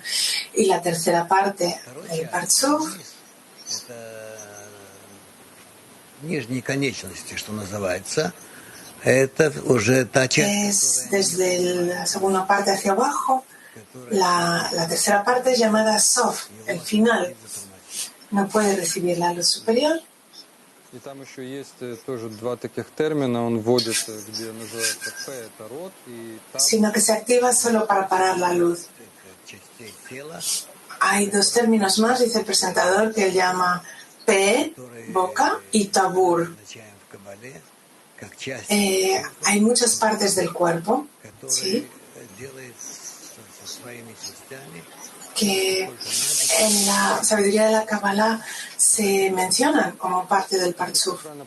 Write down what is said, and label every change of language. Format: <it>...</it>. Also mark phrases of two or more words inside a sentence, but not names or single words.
<es>Y la tercera parte del Parzuf es desde la segunda parte hacia abajo. La tercera parte es llamada Sof, el final. No puede recibir la luz superior.</es> <ru>И там еще есть тоже два таких термина, он вводит, где называется П, это рот, и там...</ru> <es>Sino que se activa solo para parar la luz. Hay dos términos más, dice el presentador, que él llama P, boca, y tabur. Hay muchas partes del cuerpo, ¿sí?, que en la sabiduría de la Kabbalah se mencionan como parte del Parzuf.</es>